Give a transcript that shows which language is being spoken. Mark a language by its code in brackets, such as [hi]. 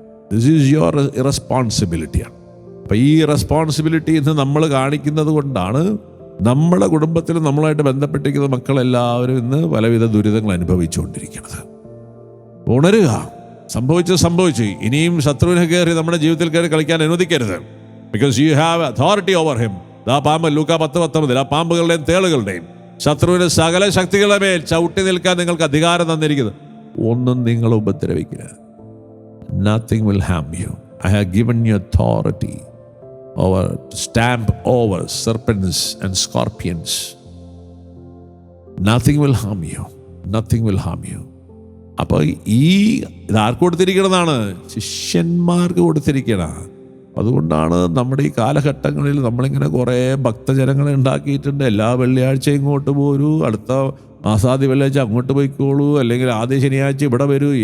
[en] this is your [ml] ഇറസ്പോൺസിബിലിറ്റിയാണ്. അപ്പം ഈ responsibility ഇന്ന് നമ്മൾ കാണിക്കുന്നത് കൊണ്ടാണ് നമ്മുടെ കുടുംബത്തിൽ നമ്മളുമായിട്ട് ബന്ധപ്പെട്ടിരിക്കുന്ന മക്കളെല്ലാവരും ഇന്ന് പലവിധ ദുരിതങ്ങൾ അനുഭവിച്ചുകൊണ്ടിരിക്കുന്നത്. ഉണരുക. സംഭവിച്ചു. ഇനിയും ശത്രുവിനെ കയറി നമ്മുടെ ജീവിതത്തിൽ കയറി കളിക്കാൻ അനുവദിക്കരുത്. [en] Because you have authority over him. [ml] ആ പാമ്പ്, ലൂക്കാ 10:19, ആ പാമ്പുകളുടെയും തേളുകളുടെയും ശത്രുവിന് സകല ശക്തികളുടെ മേൽ ചവിട്ടി നിൽക്കാൻ നിങ്ങൾക്ക് അധികാരം തന്നിരിക്കുന്നു. ഒന്നും നിങ്ങൾ ഉപദ്രവിക്കില്ല. [en] Nothing will harm you. I have given you authority to stamp over serpents and scorpions. Nothing will harm you. [ml] അപ്പോൾ ഇതാർക്ക് കൊടുത്തിരിക്കണമെന്നാണ്? ശിഷ്യന്മാർക്ക് കൊടുത്തിരിക്കണം. അതുകൊണ്ടാണ് നമ്മുടെ ഈ കാലഘട്ടങ്ങളിൽ നമ്മളിങ്ങനെ കുറേ ഭക്തജനങ്ങളെ ഉണ്ടാക്കിയിട്ടുണ്ട്. എല്ലാ വെള്ളിയാഴ്ചയും ഇങ്ങോട്ട് പോരൂ, അടുത്ത മാസാദി വെള്ളിയാഴ്ച അങ്ങോട്ട് പോയിക്കോളൂ, അല്ലെങ്കിൽ ആദ്യ ശനിയാഴ്ച ഇവിടെ വരൂ.